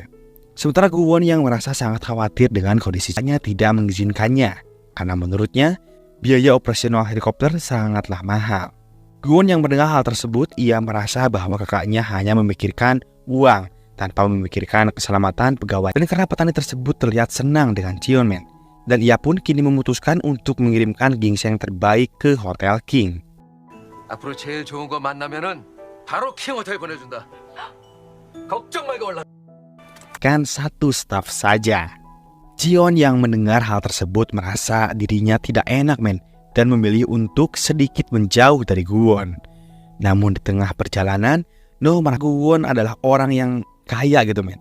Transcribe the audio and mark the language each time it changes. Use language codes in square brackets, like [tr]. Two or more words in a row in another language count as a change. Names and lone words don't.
[id] Sementara Guwon yang merasa sangat khawatir dengan kondisinya tidak mengizinkannya, karena menurutnya biaya operasional helikopter sangatlah mahal. Guwon yang mendengar hal tersebut, ia merasa bahwa kakaknya hanya memikirkan uang tanpa memikirkan keselamatan pegawai. Dan karena petani tersebut terlihat senang dengan Jion, men, dan ia pun kini memutuskan untuk mengirimkan ginseng terbaik ke Hotel King. [ko] 앞으로 제일 좋은 거 만나면은 바로 킹 호텔 보내준다. 걱정 말고 올라. [id] Kan satu staf saja. Jion yang mendengar hal tersebut merasa dirinya tidak enak, men, dan memilih untuk sedikit menjauh dari Guwon. Namun di tengah perjalanan, Noh merasa Guwon adalah orang yang kaya gitu, men.